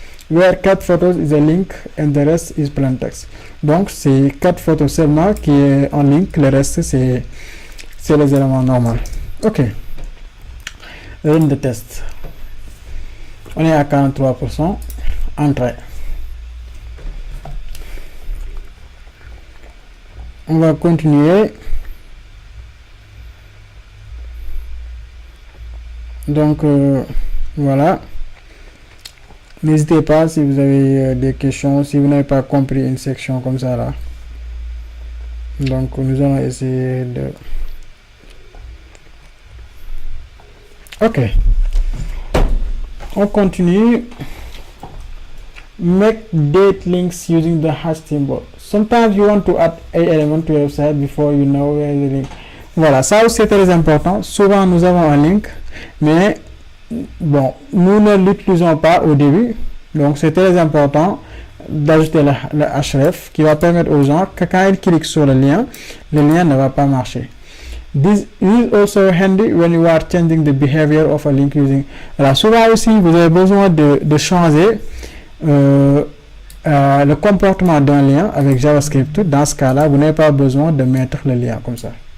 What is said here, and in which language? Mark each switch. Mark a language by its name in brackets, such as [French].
[English] Where cat photos is a link and the rest is plain text. [French] Donc, c'est 4 photos seulement qui est en link. Le reste, c'est les éléments normaux. Ok. [English] Run the test. [French] On est à 43%. Entrée. On va continuer. Donc, voilà. N'hésitez pas si vous avez des questions, si vous n'avez pas compris une section comme ça là. Donc, nous allons essayer de... Ok. On continue. [English] Make date links using the hash symbol. Sometimes you want to add a element to your website before you know where the link. [French] Voilà, ça aussi c'est très important. Souvent nous avons un link, mais bon, nous ne l'utilisons pas au début. Donc c'est très important d'ajouter le href qui va permettre aux gens que quand ils cliquent sur le lien ne va pas marcher. [English] This is also handy when you are changing the behavior of a link using. [French] Voilà, souvent aussi vous avez besoin de changer le comportement d'un lien avec JavaScript. Dans ce cas-là, vous n'avez pas besoin de mettre le lien comme ça.